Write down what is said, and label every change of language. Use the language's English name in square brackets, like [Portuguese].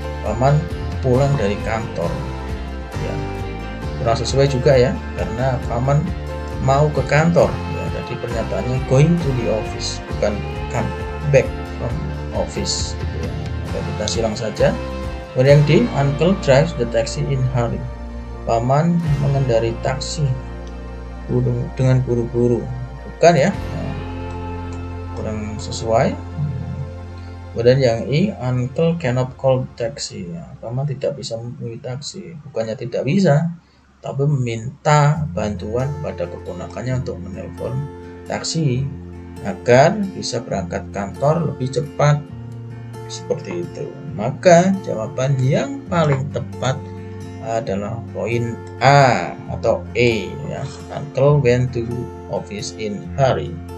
[Indonesian] Paman pulang dari kantor. Ya, kurang sesuai juga ya, karena paman mau ke kantor. Ya, jadi pernyataannya [English] going to the office, [Indonesian] bukan [English] come back from office. [Indonesian] Ya. Kita silang saja. Kemudian D, [English] Uncle drives the taxi in hurry. [Indonesian] Paman mengendarai taksi dengan buru-buru. Bukan ya? Nah, kurang sesuai. Kemudian yang I, [English] Uncle cannot call taxi. [Indonesian] Ya, paman tidak bisa menghubungi taksi. Bukannya tidak bisa, tapi meminta bantuan pada keponakannya untuk menelpon taksi agar bisa berangkat kantor lebih cepat. Seperti itu. Maka jawaban yang paling tepat adalah poin A atau E ya. [English] Uncle went to office in hurry.